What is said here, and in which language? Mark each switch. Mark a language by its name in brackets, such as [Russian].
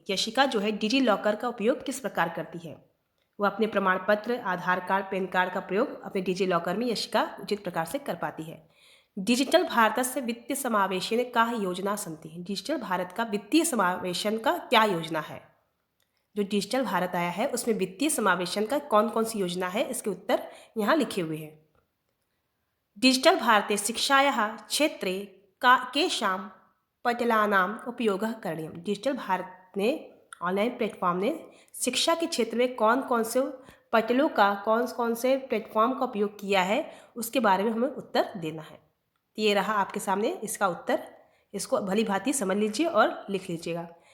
[Hindi] यशिका जो है digi locker का उपयोग किस प्रकार करती है। वह अपने प्रमाण पत्र, आधार कार्ड, पैन कार्ड का प्रयोग अपने डिजी लॉकर में यशिका उचित प्रकार से कर पाती है। [Sanskrit] डिजिटल भारतस्य वित्तीय समावेशन का योजना सन्ति। [Hindi] डिजिटल भारत का वित्तीय समावेशन का क्या योजना है। जो डिजिटल भारत आया है उसमें वित्तीय समावेशन का कौन कौन सी योजना है, इसके उत्तर यहाँ लिखे हुए हैं। [Sanskrit] डिजिटल भारते शिक्षायाः क्षेत्रे केषां पटलानाम उपयोगः करणीयः। [Hindi] डिजिटल भारत ने, ऑनलाइन प्लेटफॉर्म ने शिक्षा के क्षेत्र में कौन कौन से पटलों का, कौन कौन से प्लेटफॉर्म का उपयोग किया है, उसके बारे में हमें उत्तर देना है। ये रहा आपके सामने इसका उत्तर। इसको भली भांति समझ लीजिए और लिख लीजिएगा।